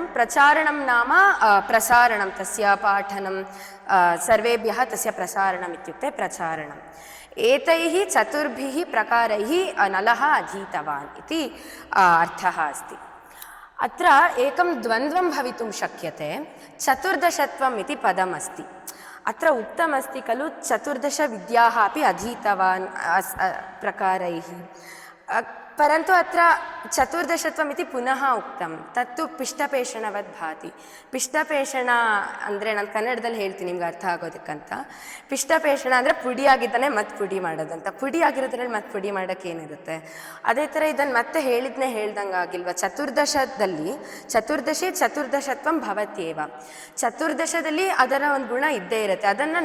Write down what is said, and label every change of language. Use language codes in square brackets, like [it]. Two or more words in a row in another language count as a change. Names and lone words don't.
[sa] प्रचारणं नाम प्रसारणं तस्य पाठनं सर्वेभ्यः तस्य प्रसारणम् इत्युक्ते प्रचारणम् एतैः चतुर्भिः प्रकारैः नलः अधीतवान् इति अर्थः अस्ति अत्र एकं द्वन्द्वं भवितुं शक्यते चतुर्दशत्वम् इति पदमस्ति अत्र उक्तमस्ति खलु चतुर्दशविद्याः अपि अधीतवान् प्रकारैः परन्तु अत्र चतुर्दशत्वम् इति पुनः उक्तं तत्तु पिष्टपेषणवದ್ ಭಾತಿ [kn] पिष्टपेषण ಅಂದರೆ ನಾನು ಕನ್ನಡದಲ್ಲಿ ಹೇಳ್ತೀನಿ ನಿಮ್ಗೆ ಅರ್ಥ ಆಗೋದಕ್ಕಂತ पिष्टपेषण ಅಂದರೆ ಪುಡಿಯಾಗಿದ್ದಾನೆ ಮತ್ತೆ ಪುಡಿ ಮಾಡೋದಂತ ಪುಡಿ ಆಗಿರೋದ್ರಲ್ಲಿ ಮತ್ತೆ ಪುಡಿ ಮಾಡೋಕ್ಕೆ ಏನಿರುತ್ತೆ ಅದೇ ಥರ ಇದನ್ನು ಮತ್ತೆ ಹೇಳ್ದಂಗೆ ಆಗಿಲ್ವ ಚತುರ್ದಶದಲ್ಲಿ [sa] ಚತುರ್ದಶತ್ವಂ ಭವತ್ಯೇವ [kn] ಚತುರ್ದಶದಲ್ಲಿ ಅದರ ಒಂದು ಗುಣ ಇದ್ದೇ ಇರುತ್ತೆ ಅದನ್ನು